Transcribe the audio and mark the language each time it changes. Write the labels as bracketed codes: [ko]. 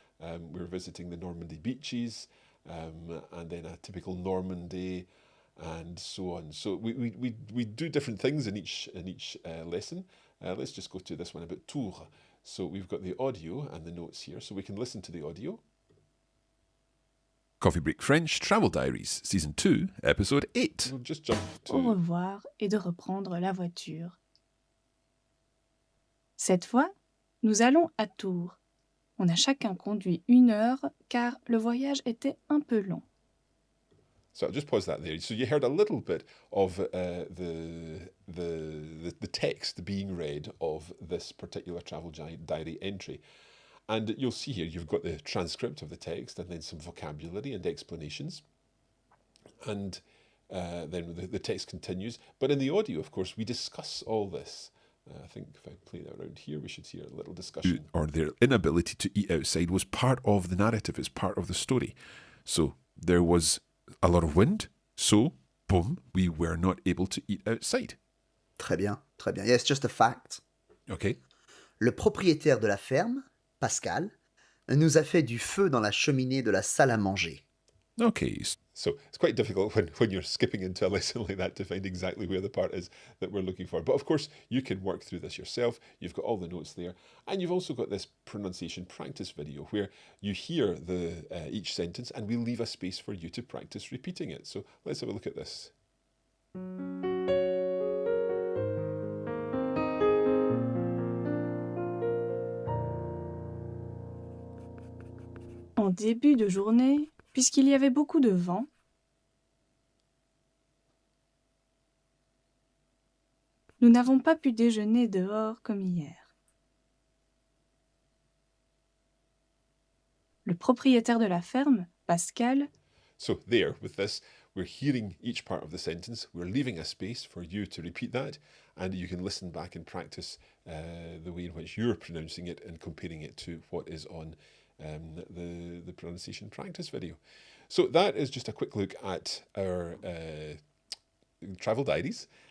[en] We're visiting the Normandy beaches, and then a typical Normandy, and so on. So we do different things in each lesson. Let's just go to this one about Tours. So we've got the audio and the notes here, so we can listen to the audio. Coffee Break French Travel Diaries, Season 2, Episode 8. We'll just jump to... [fr] Au revoir et de reprendre la voiture. Cette fois, nous allons à Tours. On a chacun conduit 1 heure car le voyage était un peu long. [en] So I'll just pause that there. So you heard a little bit of the text being read of this particular travel diary entry. And you'll see here, you've got the transcript of the text and then some vocabulary and explanations. And then the text continues. But in the audio, of course, we discuss all this. I think if I play that around here, we should hear a little discussion. Or their inability to eat outside was part of the narrative, it's part of the story. So there was a lot of wind, so, boom, we were not able to eat outside. [fr] Très bien, très bien. [en] Yes, just a fact. Okay. [fr] Le propriétaire de la ferme, Pascal, nous a fait du feu dans la cheminée de la salle à manger. [en] Okay, so it's quite difficult when you're skipping into a lesson like that to find exactly where the part is that we're looking for. But of course, you can work through this yourself. You've got all the notes there. And you've also got this pronunciation practice video where you hear each sentence and we leave a space for you to practice repeating it. So let's have a look at this. [fr] En début de journée, puisqu'il y avait beaucoup de vent, nous n'avons pas pu déjeuner dehors comme hier. Le propriétaire de la ferme, Pascal, [en] So there, with this, we're hearing each part of the sentence. We're leaving a space for you to repeat that, and you can listen back and practice the way in which you're pronouncing it and comparing it to what is on the pronunciation practice video. So that is just a quick look at our travel diaries.